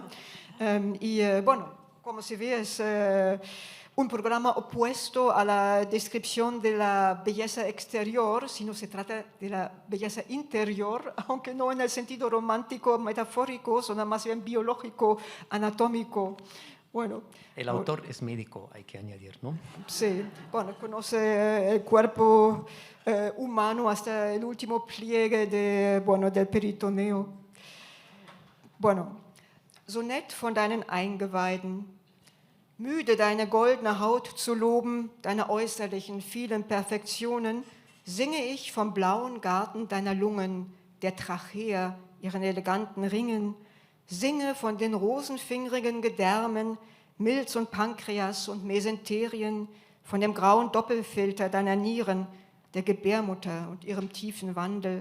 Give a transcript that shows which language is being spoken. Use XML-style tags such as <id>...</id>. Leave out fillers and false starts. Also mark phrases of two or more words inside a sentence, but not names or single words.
<es>Bueno, como se ve, es un programa opuesto a la descripción de la belleza exterior, sino se trata de la belleza interior, aunque no en el sentido romántico, metafórico, sino más bien biológico, anatómico. Bueno, El autor es médico, hay que añadir, ¿no? Sí, bueno, conoce el cuerpo humano hasta el último pliegue del peritoneo. Bueno,</es> <de>Sonett von deinen Eingeweiden. Müde deine goldene Haut zu loben, deine äußerlichen vielen Perfektionen, singe ich vom blauen Garten deiner Lungen, der Trachea, ihren eleganten Ringen, singe von den rosenfingrigen Gedärmen, Milz und Pankreas und Mesenterien, von dem grauen Doppelfilter deiner Nieren, der Gebärmutter und ihrem tiefen Wandel.</de>